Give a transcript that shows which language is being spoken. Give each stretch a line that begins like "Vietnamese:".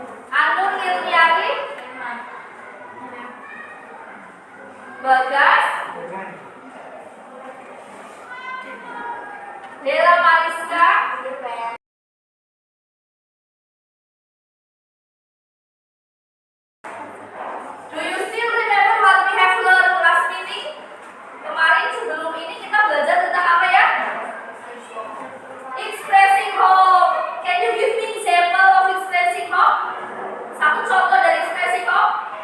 English: Anur Nirniari, Bagas, Dela Mariska, do you still remember what we have learned last meeting?
Indonesian: Kemarin sebelum ini kita belajar tentang apa ya?
English: Expressing hope. Can you give me example of expressing hope?
Indonesian: Satu contoh dari expressing hope.